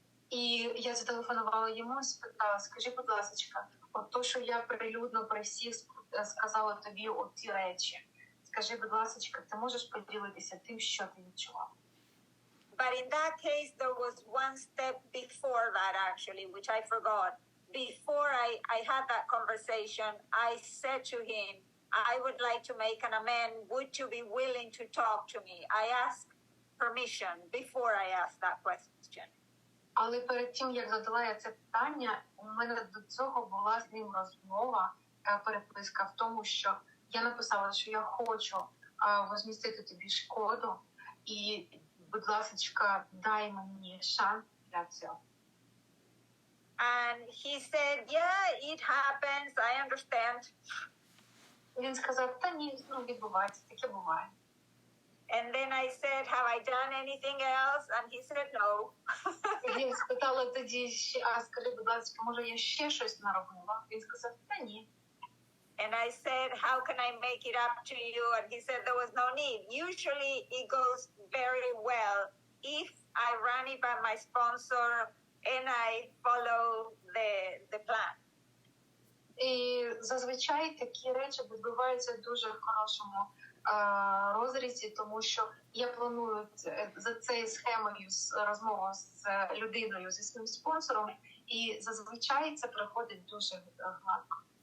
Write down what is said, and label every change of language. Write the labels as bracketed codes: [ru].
[uk] І я зателефонувала йому і спитала, скажи, будь ласка, от то, що я прилюдно при всіх сказала тобі оці речі, скажи, будь ласка, ти можеш поділитися тим, що ти відчував? [en] But in that case, there was one step before that, actually, which I forgot. Before I had that conversation, I said to him, I would like to make an amend. Would you be willing to talk to me? I asked permission before I asked that question. [uk] Але перед тим, як задала я це питання, у мене до цього була з ним розмова, переписка в тому, що я написала, що я хочу возмістити тобі шкоду, і, будь ласка, дай мені шанс для цього. [en] And he said, yeah, it happens, I understand. [uk] Він сказав, та ні, відбувається, таке буває. [en] And then I said, have I done anything else? And he said, no. [uk] Він спитала тоді, скажи, будь ласка, може я ще щось наробила? Він сказав, та ні. [en] And I said, how can I make it up to you? And he said there was no need. Usually it goes very well if I run it by my sponsor and I follow the plan. [uk] І зазвичай такі речі відбуваються дуже в хорошому розрізі, тому що я планую за цією схемою розмову з людиною, зі своїм спонсором, і зазвичай це проходить дуже гладко.